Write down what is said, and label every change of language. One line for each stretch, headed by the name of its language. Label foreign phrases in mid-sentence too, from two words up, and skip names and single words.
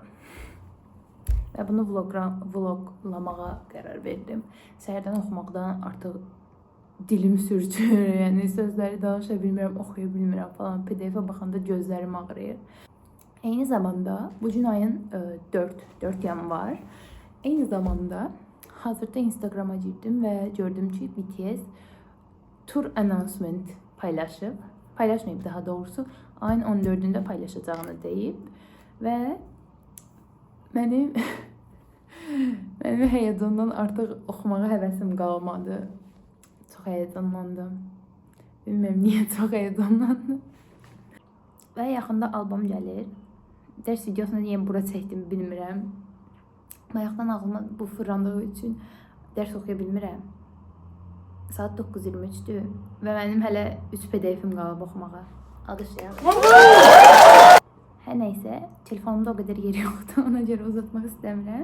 Azerbaijani: Və bunu vloglamağa qərar verdim. Səhərdən oxumaqdan artıq dilim sürçür. Yəni sözləri danışa bilmirəm, oxuya bilmirəm falan. PDF-ə baxanda gözlərim ağrıyır. Eyni zamanda bugün ayın 4 yanvar. Eyni zamanda hazırda Instagram'a girdim ve gördüm ki BTS tur announcement paylaşıp, paylaşmayıp daha doğrusu ayın 14'ünde paylaşacağını deyip
Turkish: ve benim heyecandan artık
Azerbaijani: oxumağa həvəsim qalmadı.
Turkish: Çok heyecanlandım. Bilmiyorum niye çok heyecanlandım.
Azerbaijani: Ve yaxında albom gəlir. Dərs videosunu niyə bura çəkdim bilmirəm. Bayaqdan ağlıma bu fırlandığı üçün dərs oxuya bilmirəm. Saat 9:23-dür və mənim hələ 3 PDF-im qalıb oxumağa. Alqışlayaq. Hər nəysə, telefonumda o qədər yer yoxdur, ona görə uzatmaq istəmirəm.